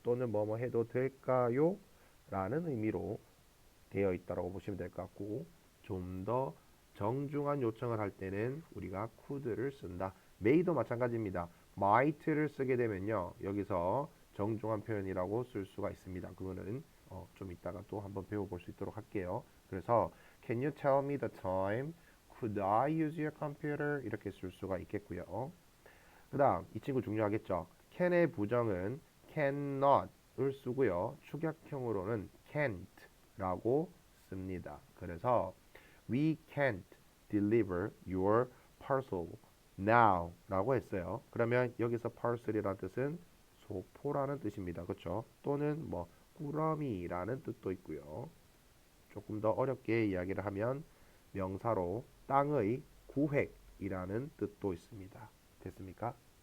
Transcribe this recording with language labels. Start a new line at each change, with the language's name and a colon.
Korean: 또는 뭐뭐 해도 될까요? 라는 의미로 되어 있다고 보시면 될 것 같고 좀 더 정중한 요청을 할 때는 우리가 could를 쓴다. may도 마찬가지입니다. might를 쓰게 되면요. 여기서 정중한 표현이라고 쓸 수가 있습니다. 그거는 좀 이따가 또 한번 배워볼 수 있도록 할게요. 그래서
English: can you tell me the time? Could I use your computer?
Korean: 이렇게 쓸 수가 있겠고요. 그 다음 이 친구 중요하겠죠. can의 부정은 cannot을 쓰고요. 축약형으로는 can't라고 씁니다. 그래서
English: we can't deliver your parcel now
Korean: 라고 했어요. 그러면 여기서 parcel이라는 뜻은 소포라는 뜻입니다. 그렇죠? 또는 뭐 꾸러미라는 뜻도 있고요. 조금 더 어렵게 이야기를 하면 명사로 땅의 구획이라는 뜻도 있습니다. 됐습니까?